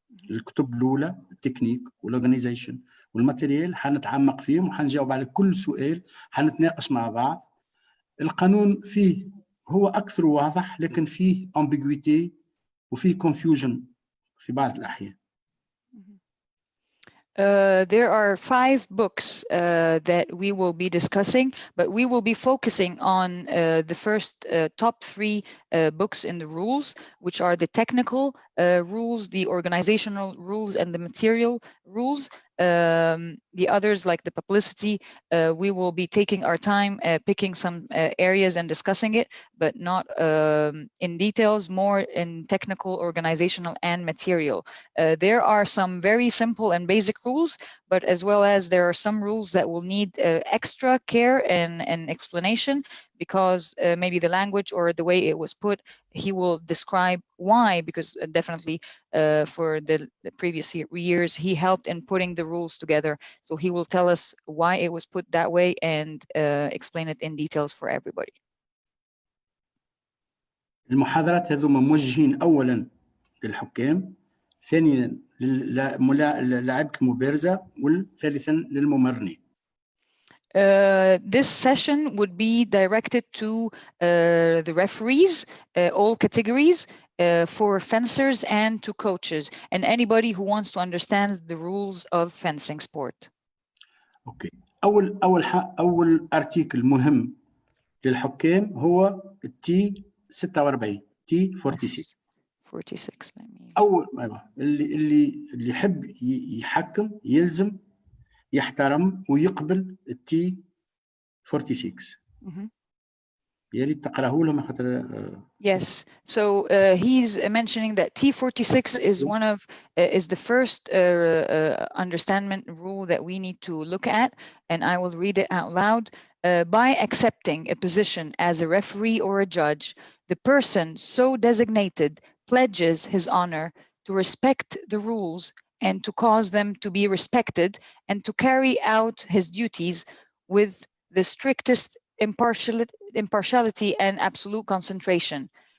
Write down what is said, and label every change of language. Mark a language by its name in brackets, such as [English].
[Arabic] الكتب الأولى التكنيك والأورجانيزيشن والماتيريال حنتعمق فيهم وحنجاوب على كل سؤال، حنتناقش مع بعض. القانون فيه هو أكثر واضح، لكن فيه ambiguity وفيه confusion في بعض الأحيان. [English] There are 5 books that we will be discussing, but we will be focusing on the first top 3 books in the rules, which are the technical rules, the organizational rules, and the material rules. The others, like the publicity, we will be taking our time picking some areas and discussing it, but not in details, more in technical, organizational, and material. There are some very simple and basic rules, but as well as there are some rules that will need extra care and explanation, because maybe the language or the way it was put, he will describe why, because definitely for the previous years, he helped in putting the rules together. So he will tell us why it was put that way and explain it in details for everybody. [Arabic] المحاضرات هذوما موجهين أولا للحكام، ثانيا للاعبة المبارزة، وثالثا للممرنين. [English] This session would be directed to the referees, all categories, for fencers and to coaches, and anybody who wants to understand the rules of fencing sport. Okay. [Arabic] أول أرتيكل مهم للحكام هو التي 46 تي 46. 46. أول اللي يحب يحكم يلزم يحترم ويقبل التي 46. يا ريت تقراه لهم خاطر. [English] Yes, so he's mentioning that T46 is one of is the first understandment rule that we need to look at, and I will read it out loud. By accepting a position as a referee or a judge, the person so designated pledges his honor to respect the rules and to cause them to be respected, and to carry out his duties with the strictest impartiality and absolute concentration.